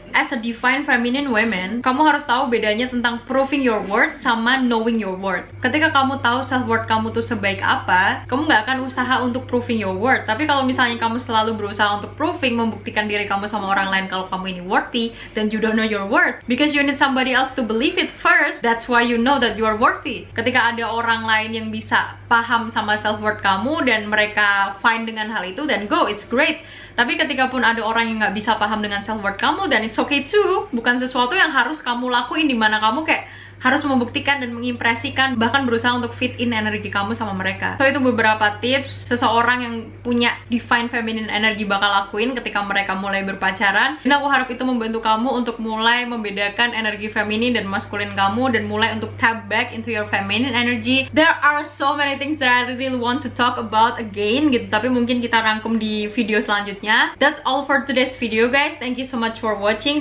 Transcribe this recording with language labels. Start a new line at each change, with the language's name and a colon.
English: As a divine feminine woman,
Indonesian: kamu harus tahu bedanya tentang
English: proving your worth sama knowing your worth.
Indonesian: Ketika kamu tahu self-worth kamu tuh sebaik apa, kamu nggak akan usaha untuk proving your worth. Tapi kalau misalnya kamu selalu berusaha untuk proving, membuktikan diri kamu sama orang lain kalau kamu ini worthy,
English: then you don't know your worth. Because you need somebody else to believe it first, that's why you know that you are worthy.
Indonesian: Ketika ada orang lain yang bisa paham sama self-worth kamu dan mereka fine dengan hal itu,
English: then go, it's great.
Indonesian: Tapi ketika pun ada orang yang nggak bisa paham dengan self-worth kamu, dan
English: it's okay too.
Indonesian: Bukan sesuatu yang harus kamu lakuin dimana kamu kayak harus membuktikan dan mengimpresikan, bahkan berusaha untuk fit in energi kamu sama mereka. So itu beberapa tips seseorang yang punya divine feminine energy bakal lakuin ketika mereka mulai berpacaran. Dan aku harap itu membantu kamu untuk mulai membedakan energi feminin dan maskulin kamu, dan mulai untuk
English: tap back into your feminine energy. There are so many things that I really want to talk about again
Indonesian: gitu, tapi mungkin kita rangkum di video selanjutnya.
English: That's all for today's video guys. Thank you so much for watching.